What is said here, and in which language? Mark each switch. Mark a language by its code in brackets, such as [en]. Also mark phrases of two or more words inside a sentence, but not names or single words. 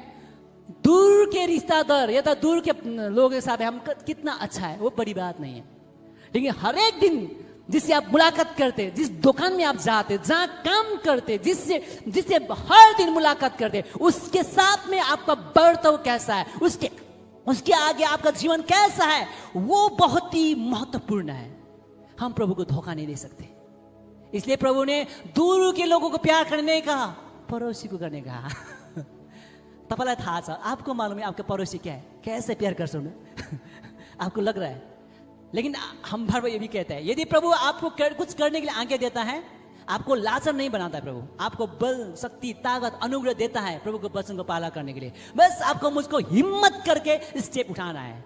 [hi] दूर के रिश्तेदार या तो दूर के लोगों के साथ हम कितना अच्छा है वो बड़ी बात नहीं है, लेकिन हर एक दिन जिससे आप मुलाकात करते, जिस दुकान में आप जाते, जहां काम करते, जिससे हर दिन मुलाकात करते, उसके साथ में आपका बर्ताव कैसा है, उसके आगे आपका जीवन कैसा है, वो बहुत ही महत्वपूर्ण है। हम प्रभु को धोखा नहीं दे सकते। इसलिए प्रभु ने दूर के लोगों को प्यार करने का, पड़ोसी को करने का। [ne] तपाईँलाई थाहा छ, [hi] आपको मालूम है आपका पड़ोसी क्या है, कैसे प्यार कर सकते आपको लग रहा है, लेकिन हम भर ये भी कहते हैं, यदि प्रभु आपको कुछ करने के लिए आज्ञा देता है, आपको लाचार नहीं बनाता है प्रभु, आपको बल, शक्ति, ताकत, अनुग्रह देता है प्रभु के वचन को पालन करने के लिए। बस आपको मुझको हिम्मत करके स्टेप उठाना है।